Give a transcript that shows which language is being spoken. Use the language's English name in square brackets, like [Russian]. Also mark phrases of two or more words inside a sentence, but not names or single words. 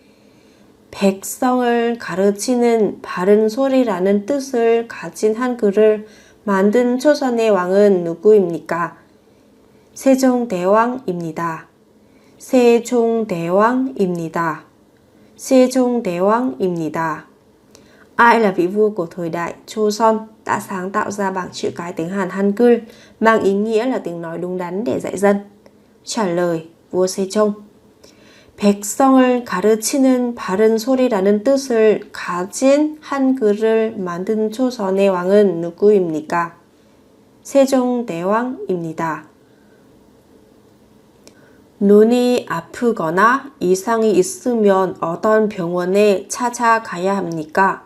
[Korean] 백성을 가르치는 바른 소리라는 뜻을 가진 한글을 만든 조선의 왕은 누구입니까? 세종대왕입니다. 세종대왕입니다. 세종대왕입니다. [Vietnamese] Ai là vị vua của thời đại Joseon đã sáng tạo ra bảng chữ cái tiếng Hàn Hangul mang ý nghĩa là tiếng nói đúng đắn để dạy dân? Trả lời: vua 세종. [Korean] 백성을 가르치는 바른 소리라는 뜻을 가진 한글을 만든 조선의 왕은 누구입니까? 세종대왕입니다. 눈이 아프거나 이상이 있으면 어떤 병원에 찾아가야 합니까?